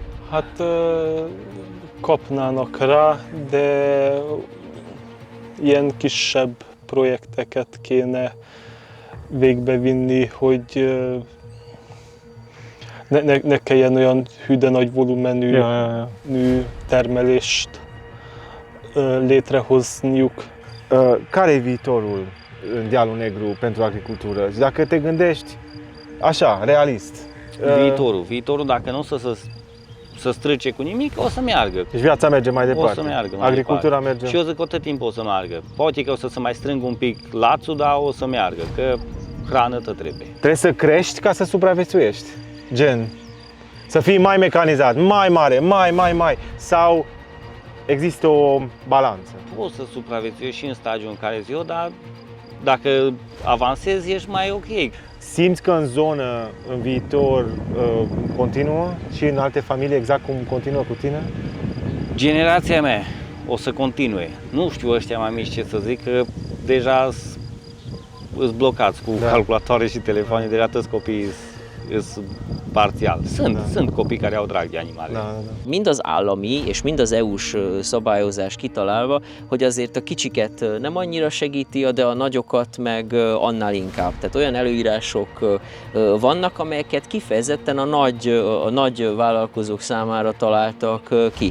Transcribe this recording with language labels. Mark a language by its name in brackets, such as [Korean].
[Hungarian] Hát kapnának rá, de ilyen kisebb projekteket kéne végbevinni, hogy ne kelljen olyan hű de nagy volumenű termelést létrehozniuk. [Romanian] Care e viitorul în Dealul Negru pentru agricultură? Și dacă te gândești așa, realist. Viitorul, dacă nu o să strice cu nimic, o să meargă. Deci viața merge mai departe. O să meargă mai Agricultura departe. merge. Și eu zic că tot timpul o să meargă. Poate că o să se mai strâng un pic lațul, dar o să meargă, că hrană tot trebuie. Trebuie să crești ca să supraviețuiești. Gen, să fii mai mecanizat, mai mare, mai, sau există o balanță? Poți să supraviețuiești și în stadiul în care zi eu, dar dacă avansezi, ești mai ok. Simți că în zonă, în viitor, continuă și în alte familii exact cum continuă cu tine? Generația mea o să continue. Nu știu ăștia mai mici ce să zic, că deja îs blocați cu calculatoare și telefoane, deja toți copiii îs parțial. Sunt copii care au drag de animale. [Hungarian] Mind az állami és mind az EU-s szabályozás kitalálva, hogy azért a kicsiket nem annyira segíti, de a nagyokat meg annál inkább. Tehát olyan előírások vannak, amelyeket kifejezetten a nagy vállalkozók számára találtak ki.